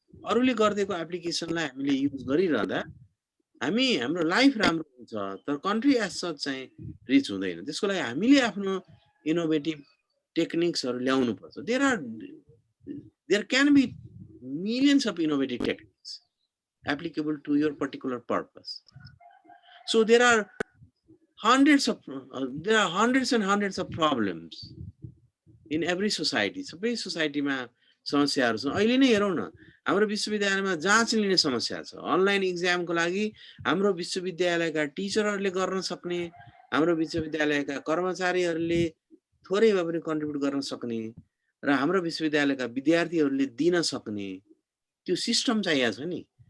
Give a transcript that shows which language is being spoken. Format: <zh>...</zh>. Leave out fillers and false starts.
<ne>अरूले गरिदिएको एप्लिकेसनलाई हामीले युज गरिरहँदा हाम्रो लाइफ राम्रो हुन्छ, तर कन्ट्री एज सच चाहिँ रिच हुँदैन। त्यसको लागि हामीले आफ्नो इनोभेटिभ टेक्निक्सहरू ल्याउनु पर्छ।</ne> <en>There can be millions of innovative techniques applicable to your particular purpose. So there are hundreds and hundreds of problems in every society.</en> <ne>सबै सोसाइटीमा समस्याहरू छन्। अहिले नै हेरौँ न, हाम्रो विश्वविद्यालयमा जाँच लिने समस्या छ। अनलाइन इक्जामको लागि हाम्रो विश्वविद्यालयका टिचरहरूले गर्न सक्ने, हाम्रो विश्वविद्यालयका कर्मचारीहरूले थोरै भए पनि कन्ट्रिब्युट गर्न सक्ने र हाम्रो विश्वविद्यालयका विद्यार्थीहरूले दिन सक्ने त्यो सिस्टम चाहिएको छ नि।</ne>